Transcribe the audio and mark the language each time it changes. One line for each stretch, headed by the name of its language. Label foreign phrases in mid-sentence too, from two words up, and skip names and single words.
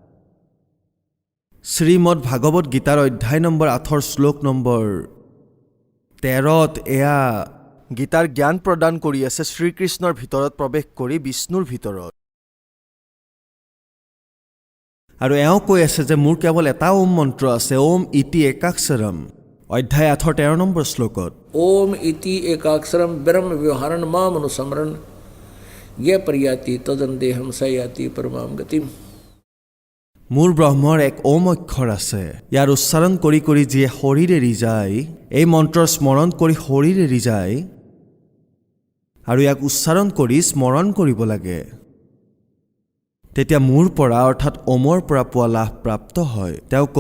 Assamese: শ্ৰীমদ ভাগৱত গীতাৰ অধ্যায় নম্বৰ 8 শ্লোক নম্বৰ 13ত এয়া গীতাৰ জ্ঞান প্ৰদান কৰি আছে শ্ৰীকৃষ্ণৰ ভিতৰত প্ৰৱেশ কৰি বিষ্ণুৰ ভিতৰত। আৰু এওঁ কৈ আছে যে মোৰ কেৱল এটা ওম মন্ত্ৰ আছে,
Sanskrit: ओम इति एकाक्षरम।
Assamese: অধ্যায় 8 13 নম্বৰ শ্লোকত
Sanskrit: ओम इति एकाक्षरम ब्रह्म व्यवहारण माम अनुस्मरण ये पर्याति तदन्देहम सयाति परमाम गतिम।
Assamese: মোৰ ব্ৰহ্মৰ এক ওম অক্ষৰ আছে। ইয়াৰ উচ্চাৰণ কৰি কৰি যিয়ে শৰীৰ এৰি যায়, এই মন্ত্ৰৰ স্মৰণ কৰি শৰীৰ এৰি যায়, আৰু ইয়াক উচ্চাৰণ কৰি স্মৰণ কৰিব লাগে, তেতিয়া মোৰ পৰা অৰ্থাৎ ওমৰ পৰা পোৱা লাভ প্ৰাপ্ত হয়।